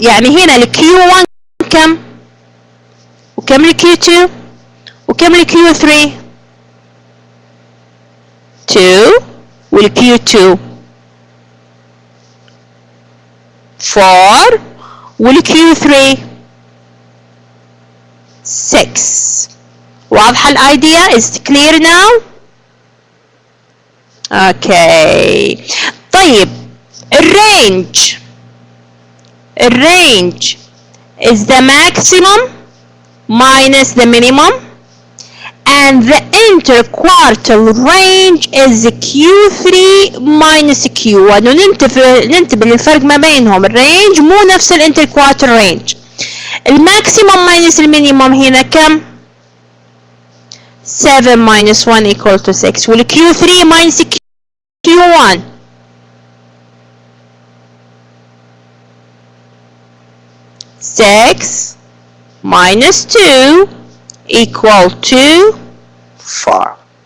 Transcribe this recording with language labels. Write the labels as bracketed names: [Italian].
[Arabic] يعني هنا ال Q1 كم؟ وكم ال Q2؟ وكم ال Q3؟ 2 وال Q2 4 وال Q3 6. واضحة الidea؟ [English] Is it clear now? Okay. [Arabic] طيب الرانج [English] is the maximum minus the minimum, and the interquartile range is Q3 minus Q1. [Arabic] ننتبه للفرق ما بينهم. الرانج مو نفس الانتركوارتل رانج. الماكسيموم minus المينيموم هنا كم؟ [English] 7 minus 1 equal to 6. وال Q3 minus Q1 6 minus 2 equal to 4.